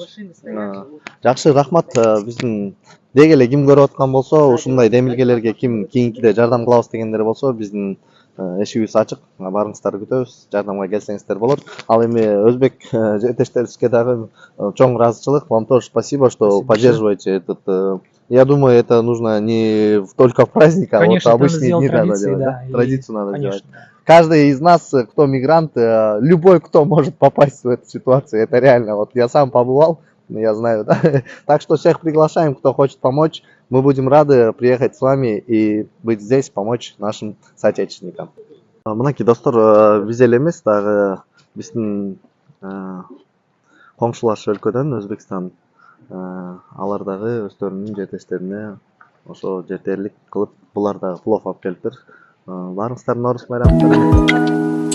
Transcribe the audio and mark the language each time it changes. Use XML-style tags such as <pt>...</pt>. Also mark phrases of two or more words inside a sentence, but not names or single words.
<ky>Жакшы, рахмат. Биздин деги эле ким көрүп аткан болсо, ушундай демилгелерге ким кийинкиде жардам кылабыз дегендер болсо, биздин эшигибиз ачык, баарыңыздарды күтөбүз, жардамга келсеңиздер болот. Ал эми өзбек жетекчилерибизге дагы чоң ыраазычылык.</ky> <ru>Вам тоже спасибо, что поддерживаете этот. Я думаю, это нужно не только в праздник, а вот обычные дни надо делать. Да? Традицию надо делать. Каждый из нас, кто мигрант, любой, кто может попасть в эту ситуацию, это реально. Вот я сам побывал, я знаю, да? Так что всех приглашаем, кто хочет помочь. Мы будем рады приехать с вами и быть здесь, помочь нашим соотечественникам.</ru> <ky>Мынакей достор, биз эле эмес, дагы биздин коңшулаш өлкөдөн Өзбекстан, алар дагы өздөрүнүн жетештерине ошо жетерлик кылып, булар дагы плов алып келиптир. Баарыңыздардын Наурыз байрамыңыздар.</ky>